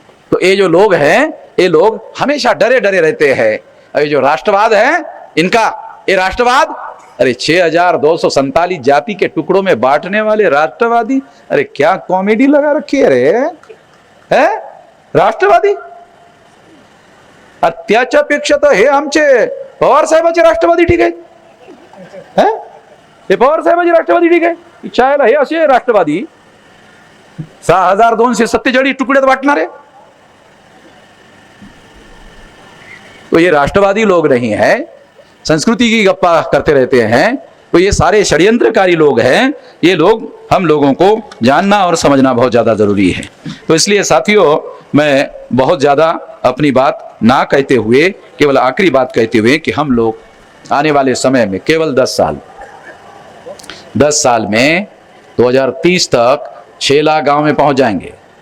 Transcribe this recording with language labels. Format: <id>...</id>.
<hi>तो ये जो लोग हैं, ये लोग हमेशा डरे डरे रहते हैं। ये जो राष्ट्रवाद है इनका, ये राष्ट्रवाद, अरे 6247 जाति के टुकड़ों में बांटने वाले राष्ट्रवादी, अरे क्या कॉमेडी लगा रखी है रे, है राष्ट्रवादी।</hi> <mr>अत्याच्यापेक्षा हे आमचे पवार साहेबांचे राष्ट्रवादी ठीक आहे, हे पवार साहेबांचे राष्ट्रवादी ठीक आहे, चायला हे असे राष्ट्रवादी 6247 तुकड्यात वाटणारे।</mr> <hi>तो ये राष्ट्रवादी लोग नहीं है, संस्कृति की गप्पा करते रहते हैं। तो ये सारे षड्यंत्रकारी लोग हैं। ये लोग हम लोगों को जानना और समझना बहुत ज्यादा जरूरी है। तो इसलिए साथियों, मैं बहुत ज्यादा अपनी बात ना कहते हुए, केवल आखिरी बात कहते हुए कि हम लोग आने वाले समय में केवल 10 साल में 2030 तक 6 लाख गांव में पहुंच जाएंगे।</hi>